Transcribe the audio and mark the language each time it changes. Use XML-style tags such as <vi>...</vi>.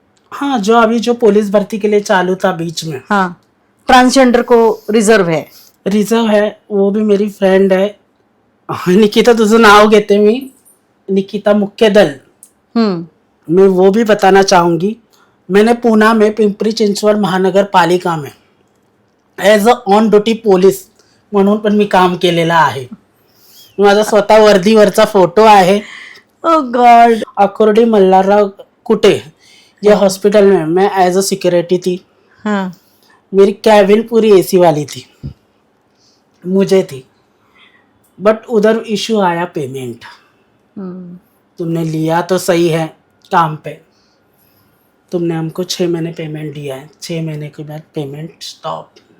<hi>हाँ, जो अभी जो पुलिस भर्ती के लिए चालू था बीच में, हाँ, ट्रांसजेंडर को रिजर्व है। रिजर्व है, वो भी मेरी फ्रेंड है निकिता,</hi> <mr>तुझे नाव घेते मी,</mr> <hi>निकिता मुख्यदल, मैं वो भी बताना चाहूंगी। मैंने पुणे में</hi> <mr>पिंपरी चिंचवड महानगर पालिका में as a on duty police म्हणून पण मी काम केलेलं आहे. माझा स्वतः वर्दीवरचा फोटो आहे.</mr> <en>Oh God.</en> <hi>अकोर्डी मल्हारराव कुटे ये हॉस्पिटल में मैं एज अ सिक्योरिटी थी. हाँ, मेरी कैबिन पूरी एसी वाली थी, मुझे थी, बट उधर इशू आया पेमेंट. तुमने लिया तो सही है काम पे, तुमने हमको 6 महीने पेमेंट दिया है, 6 महीने के बाद पेमेंट स्टॉप.</hi>